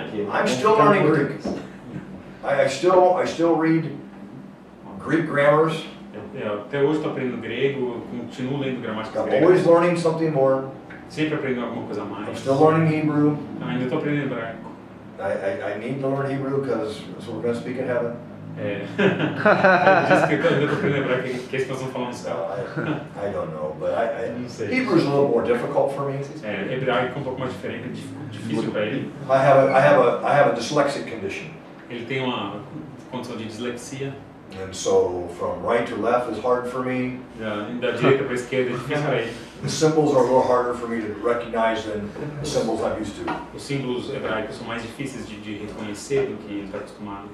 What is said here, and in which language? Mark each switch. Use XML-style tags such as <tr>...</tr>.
<en>I'm still learning Greek. I still read Greek grammars.</en> <pt>Até hoje estou aprendendo grego, continuo lendo gramáticas</pt> <en>I'm</en> <pt>gregas.</pt> <en>always learning something more.</en> <pt>Sempre aprendendo alguma coisa a mais.</pt> <en>I'm still learning Hebrew.</en> <pt>Ainda estou aprendendo hebraico.</pt> <en>I need to learn Hebrew because that's what we're going to speak in heaven.</en> <pt>Ele disse que eu ainda estou aprendendo hebraico, que é isso que nós vamos falar no céu.</pt> <en>I don't know, but</en> <pt>Não sei.</pt> <en>Hebrew is a little more difficult for me.</en> <pt>Hebraico é um pouco mais diferente, difícil para ele.</pt> <en>I have a dyslexic condition.</en> <pt>Ele tem uma condição de dislexia.</pt> <en>And so from right to left is hard for me.</en> <pt>Da direita para a esquerda é difícil para ele.</pt> <en>The symbols are a little harder for me to recognize than the symbols I'm used to.</en> <pt>Os símbolos hebraicos são mais difíceis de reconhecer do que ele está acostumado.</pt>